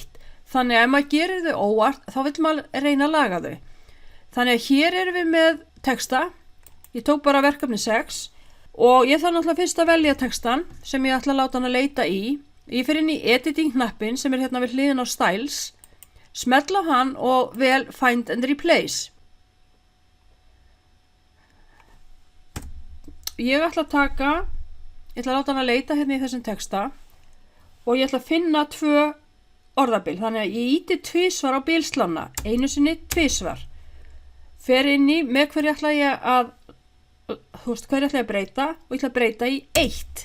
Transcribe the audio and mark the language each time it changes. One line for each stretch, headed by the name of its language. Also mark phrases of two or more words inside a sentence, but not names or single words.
Icelandic: Þannig að ef maður gerir þau óvart, þá vill maður reyna að laga þau. Þannig að hér erum við með texta. Ég tók bara verkefni 6 og ég þarf náttúrulega fyrst að velja textan sem ég ætla að láta hann að leita í. Ég fer inn í editing knappinn sem er hérna við hliðin á styles. Smella á hann og vel
English: find and replace.
Icelandic: Ég ætla að láta hann að leita hérna í þessum texta og ég ætla að finna 2 orðabil. Þannig að ég íti 2 á bilslána, einu sinni 2. Fer inn í með hverju ætla ég að breyta og ég ætla að breyta í 1.